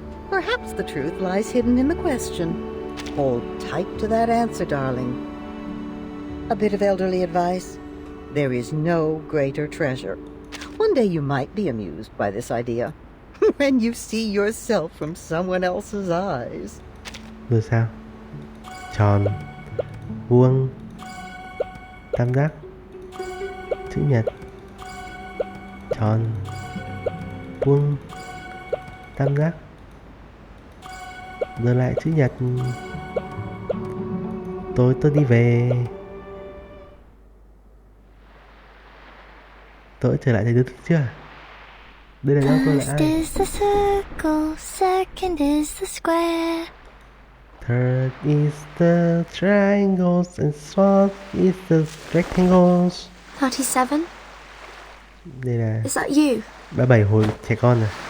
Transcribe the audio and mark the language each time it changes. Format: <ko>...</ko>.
<en>Perhaps the truth lies hidden in the question. Hold tight to that answer, darling. A bit of elderly advice. There is no greater treasure. One day you might be amused by this idea. When you see yourself from someone else's eyes.</en> <vi>Rồi sao? Tròn, vuông, tam giác, chữ nhật. Tròn, vuông, tam giác. Giờ lại chữ nhật. Tôi đi về. Tôi trở lại thầy Đức chưa? Đây là đâu tôi là ai?</vi> <en>First is the circle, second is the square. Third is the triangles and fourth is the rectangles. 37?</en> <vi>Đây là...</vi> <en>Is that you?</en> <vi>37 hồi trẻ con à?</vi>